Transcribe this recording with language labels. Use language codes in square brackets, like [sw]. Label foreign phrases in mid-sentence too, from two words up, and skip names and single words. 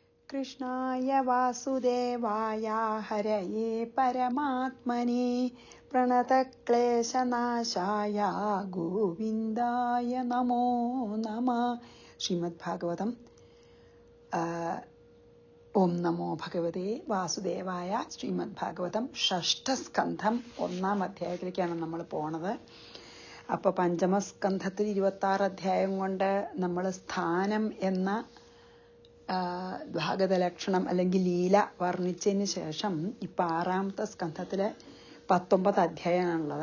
[sa] कृष्णाय वासुदेवाय हरये परमात्मने प्रणतक्लेशनाशाय गोविन्दाय नमो नमः. ശ്രീമദ്ഭാഗവതം ഓം നമോ ഭഗവതേ വാസുദേവായ. [ml] ശ്രീമദ്ഭാഗവതം ഷഷ്ഠസ്കന്ധം 1-ാം അധ്യായത്തിലേക്കാണ് നമ്മൾ പോണത്. അപ്പോൾ പഞ്ചമസ്കന്ധത്തിൽ 26 അധ്യായം കൊണ്ട് നമ്മൾ സ്ഥാനം എന്ന ഭാഗവതലക്ഷണം അല്ലെങ്കിൽ ലീല വർണ്ണിച്ചതിന് ശേഷം ഇപ്പം 6-ാമത്തെ സ്കന്ധത്തിൽ 19 അധ്യായമാണുള്ളത്.